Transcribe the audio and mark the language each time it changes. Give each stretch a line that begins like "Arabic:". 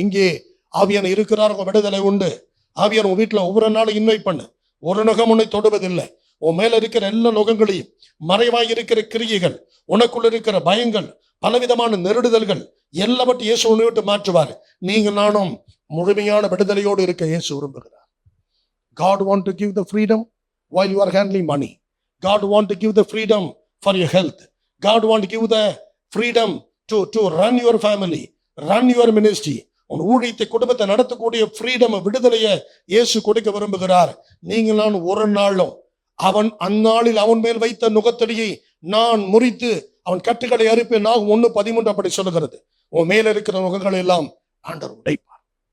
Tamil: இங்கே ஆவியான இருக்கிறார், விடுதலை உண்டு. ஆவியான உன் வீட்டுல ஒவ்வொரு நாளும் இன்வைட் பண்ணு. ஒரு நுகம் உன்னை தொடுவதில்லை. உன் மேல இருக்கிற எல்லா நுகங்களையும், மறைவாய் இருக்கிற கிரியைகள், உனக்குள்ள இருக்கிற பயங்கள், பலவிதமான நெருடுதல்கள் எல்லாவற்றையும் இயேசு உன்னை விட்டு மாற்றுவார். நீங்க நானும் முழுமையான விடுதலையோடு இருக்க இயேசு விரும்புகிறார்.
English: God want to give the freedom while you are handling money. God want to give the freedom for your health. God want to give the freedom to run your family, run your ministry.
Tamil: உன் ஊழியத்தை, குடும்பத்தை நடத்தக்கூடிய freedom, விடுதலையை இயேசு கொடுக்க விரும்புகிறார். நீங்க நான் ஒரு நாளும் அவன் அந்நாளில் அவன் மேல் வைத்த நுகத்தடியை நான் முறித்து அவன் கட்டுகளை அறுப்பேன். நான் 1:13 அப்படி சொல்லுகிறது. உன் மேல இருக்கிற நுகங்கள் எல்லாம் ஆண்டவர் உடைப்பார்.